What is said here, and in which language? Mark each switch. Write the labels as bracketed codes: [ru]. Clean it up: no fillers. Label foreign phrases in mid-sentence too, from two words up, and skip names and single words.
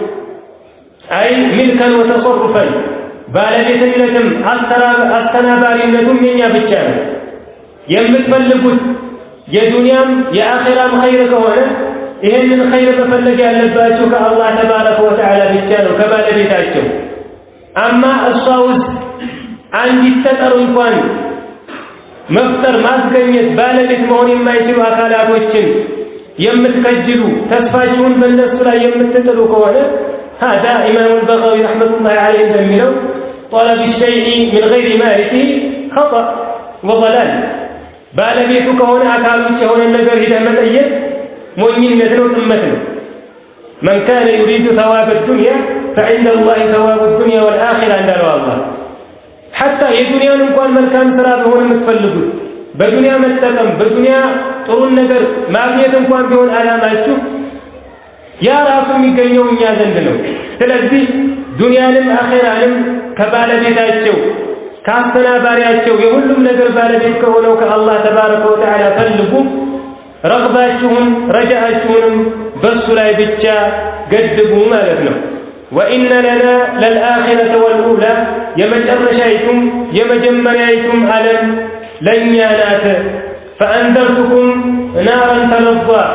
[ar] أي ملكاً وتصرفاً [am] ባለቤትነትም አስተናባሪነቱም የኛ ብቻ ነው። የምትፈልጉት የዱንያም የአኺራም ኸይር ከሆነ ይህንን ኸይር መፈለግ ያለባችሁ ከአላህ [ar] تبارك وتعالى [am] ብቻ ነው ከባለቤታቸው። አማ እሷ ውስጥ አንዲት ጠጠር እንኳን መፍጠር ማስገኘት ባለቤት መሆን የማይችሉ አካላቶችን የምትከጅሉ ተስፋችሁን በእነሱ ላይ የምትጥሉ ከሆነ [ar] هذا إمام البغوي رحمة الله عليه [am] እንደሚለው [ar] طلب الشيء من غير مالكه خطأ وضلال [am] ባለቤቱ ከሆነ አካል ውጭ የሆነ ነገር ሄደ መጠየቅ ሞኝነት ነው፣ ጥመት ነው። [ar] من كان يريد ثواب الدنيا فعند الله ثواب الدنيا والآخرة [am] እንዳለው አላህ حتى የዱንያን እንኳን መልካም ስራ ቢሆን የምትፈልጉት በዱንያ መጠቀም በዱንያ ጥሩ ነገር ማግኘት እንኳን ቢሆን አላማችሁ ያ ራሱ የሚገኘው እኛ ዘንድ ነው። ስለዚህ ዱንያንም አኺራንም ከባለቤታቸው ካስተናባሪያቸው የሁሉም ነገር ባለቤት ከሆነው ከአላህ [ar] تبارك وتعالى [am] ፈልጉ። ረግባችሁን ረጃአችሁንም በሱ ላይ ብቻ ገድቡ ማለት ነው። [ar] وإن لنا للآخرة والأولى [am] የመጨረሻይቱም የመጀመሪያይቱም ዓለም ለእኛ ናት። [ar] فأنذرتكم نارا تلظى